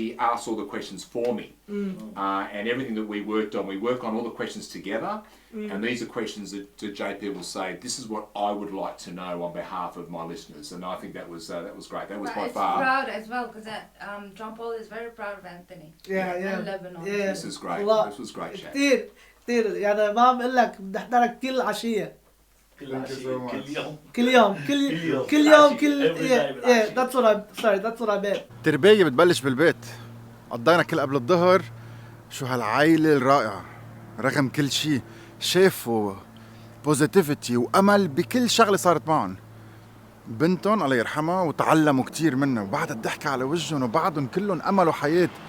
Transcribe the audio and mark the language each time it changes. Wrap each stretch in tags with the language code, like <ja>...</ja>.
<en>He asked all the questions for me. And everything that we work on all the questions together. And these are questions that JP will say, this is what I would like to know on behalf of my listeners. And I think that was great. That was by far. Proud as well, because Jean-Paul is very proud of Anthony. Yeah. And Lebanon. Yeah. This is great.</en> <ar>والله</ar> <en>This was great chat.</en> <ar>كثير يعني ما بقول لك بنحضرك كل عشية كل عشية كل يوم</ar> <en>yeah that's what I meant.</en> <ar>التربية بتبلش بالبيت. قضينا كل قبل الظهر شو هالعائلة الرائعة رغم كل شيء شافوا بوزيتيفيتي وأمل بكل شغلة صارت معهم. بنتهم الله يرحمها وتعلموا كتير منها وبعد الضحكة على وجههم وبعضهم كلهم أملوا حياة.</ar>